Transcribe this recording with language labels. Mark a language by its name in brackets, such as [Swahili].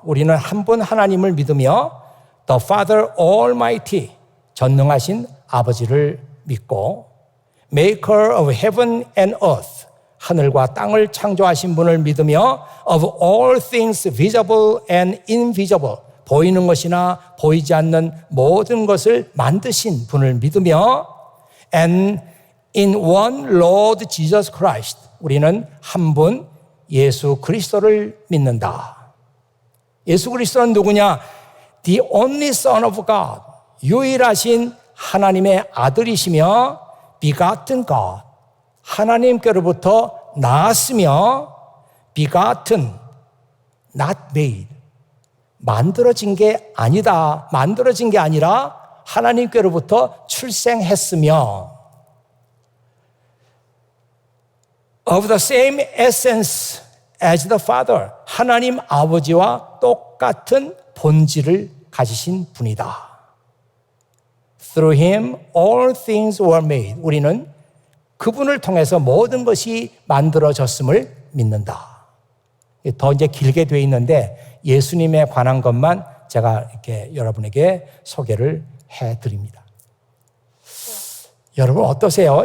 [Korean] 우리는 한 분 하나님을 믿으며 [English] The Father Almighty, [Korean] 전능하신 아버지를 믿고 [English] Maker of heaven and earth, [Korean] 하늘과 땅을 창조하신 분을 믿으며 [English] Of all things visible and invisible, [Korean] 보이는 것이나 보이지 않는 모든 것을 만드신 분을 믿으며 [English] And in one Lord Jesus Christ, [Korean] 우리는 한 분 예수 그리스도를 믿는다. 예수 그리스도는 누구냐? [English] The only Son of God, [Korean] 유일하신 하나님의 아들이시며 [English] begotten God, [Korean] 하나님께로부터 나았으며 [English] begotten, not made, [Korean] 만들어진 게 아니다. 만들어진 게 아니라 하나님께로부터 출생했으며 [English] of the same essence as the Father, [Korean] 하나님 아버지와 똑같은 본질을 가지신 분이다. [English] Through him all things were made. [Korean] 우리는 그분을 통해서 모든 것이 만들어졌음을 믿는다. 더 이제 길게 되어 있는데 예수님에 관한 것만 제가 이렇게 여러분에게 소개를 해드립니다. 여러분 어떠세요?